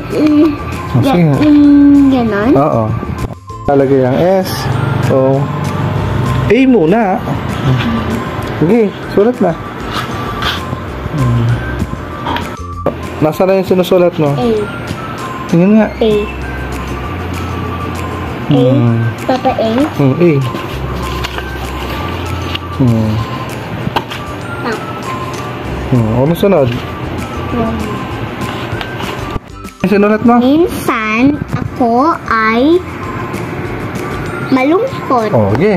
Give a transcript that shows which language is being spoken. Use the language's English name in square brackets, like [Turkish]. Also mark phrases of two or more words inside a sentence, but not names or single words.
[Filipino] Oh, sige. Ganon. Oo. Talagay ang S. O. A muna. Sige, sulat na. Nasaan na yung sinusulat mo? A. Tingnan nga. A. A. Papa A. A. Ano sunod? Ano sinulat mo? Minsan ako ay malungkot. Oh, okay.